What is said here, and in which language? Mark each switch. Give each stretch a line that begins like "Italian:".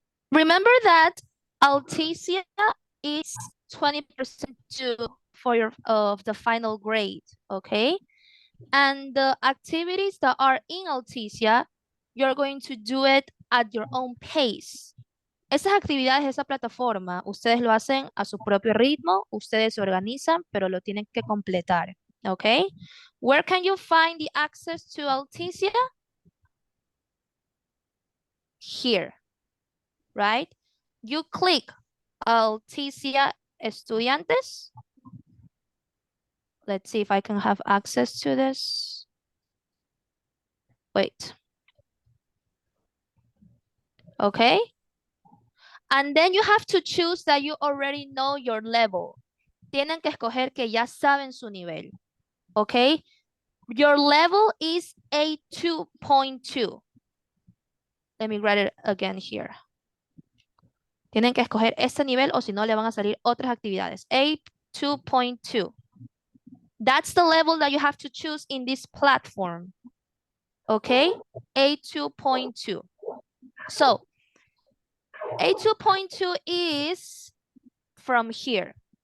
English: Remember that Alticia is 20% due for your of the final grade, okay? And the activities that are in Alticia, you're going to do it at your own pace.
Spanish: Esas actividades de esa plataforma, ustedes lo hacen a su propio ritmo, ustedes se organizan, pero lo tienen que completar, okay?
English: Where can you find the access to Alticia? Here, right? You click Alticia Estudiantes. Let's see if I can have access to this. Wait. Okay. And then you have to choose that you already know your level.
Spanish: Tienen que escoger que ya saben su nivel.
English: Okay. Your level is A2.2. Let me write it again here.
Spanish: Tienen que escoger este nivel o si no le van a salir otras actividades.
English: A2.2. That's the level that you have to choose in this platform. Okay, A2.2. So A2.2 is from here.